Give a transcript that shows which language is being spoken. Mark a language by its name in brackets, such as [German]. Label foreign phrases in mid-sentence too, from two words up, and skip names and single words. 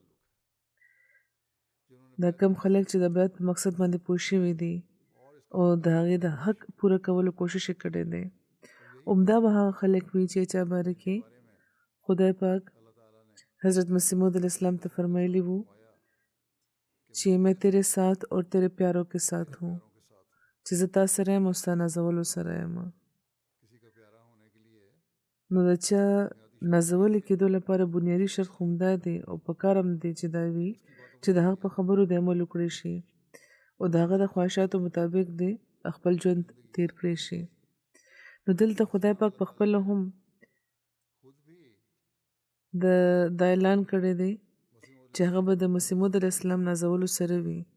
[Pashto] دا کم خلک چې د بیعت په مقصد باندې پوه شوي دي او د هغې د حق پوره کولو کوشش یې کړی دی عمده به هغه خلک وي چې چا باره کې خدای پاک حضرت مسیح موعود علیه السلام ته فرمایلی وو چې [Urdu] میں تیرے ساتھ اور تیرے پیاروں کے ساتھ ہوں [Pashto] چې زه تا سره یم او ستا نازولو سره یم نو د چا نازولې کېدو لپاره بنیادي شرط خو همدا دی او پکار هم دی چې دا وي چې د هغه په خبرو د عمل وکړی شي او د هغه د خواهشاتو مطابق دی خپل ژوند تیر کړی شي نو دلته خدای پاک په خپله هم دا اعلان کړی دی چې هغه به د مسیح موعود علیه السلام نازولو سره وي